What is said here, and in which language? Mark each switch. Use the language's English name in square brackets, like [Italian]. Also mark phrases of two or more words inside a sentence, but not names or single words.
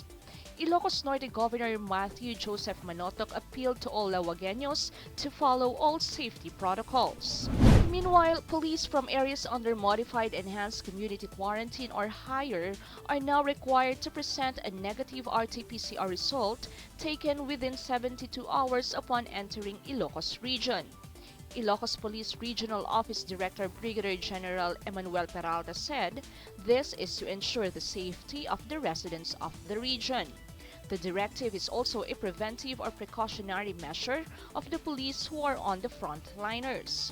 [English] Ilocos Norte Governor Matthew Joseph Manotoc appealed to all Lawagueños to follow all safety protocols. Meanwhile, police from areas under modified enhanced community quarantine or higher are now required to present a negative RT-PCR result taken within 72 hours upon entering Ilocos region. Ilocos Police Regional Office Director Brigadier General Emmanuel Peralta said this is to ensure the safety of the residents of the region. The directive is also a preventive or precautionary measure of the police who are on the frontliners.